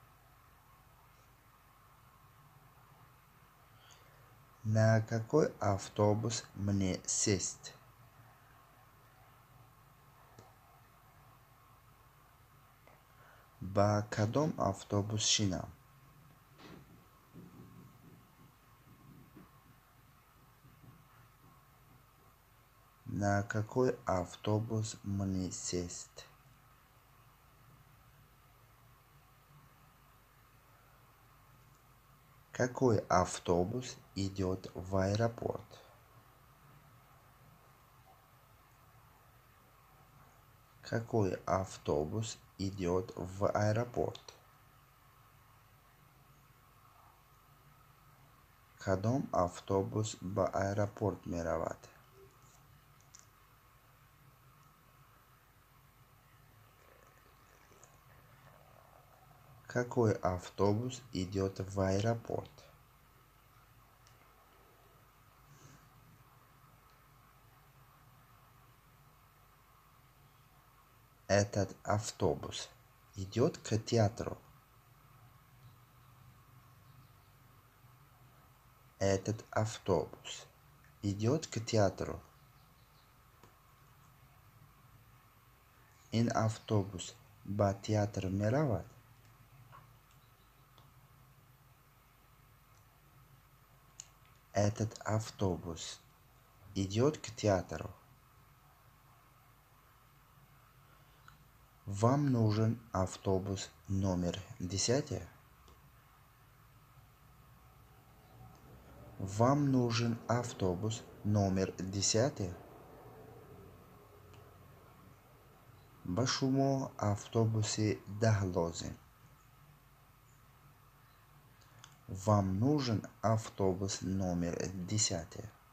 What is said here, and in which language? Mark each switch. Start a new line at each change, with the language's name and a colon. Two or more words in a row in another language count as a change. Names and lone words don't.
Russian: На какой автобус мне сесть?
Persian: با کدام автобус شینم؟
Russian: На какой автобус мне сесть? Какой автобус идет в аэропорт? Какой автобус идет в аэропорт?
Persian: کدام автобус به аэропорт می رود؟
Russian: Какой автобус идет в аэропорт? Этот автобус идет к театру. Этот автобус идет к театру.
Persian: این автобус به театр می رود.
Russian: Этот автобус идет к театру. Вам нужен автобус номер 10? Вам нужен автобус номер 10?
Persian: به شما автобус 10 لازم.
Russian: Вам нужен автобус номер 10?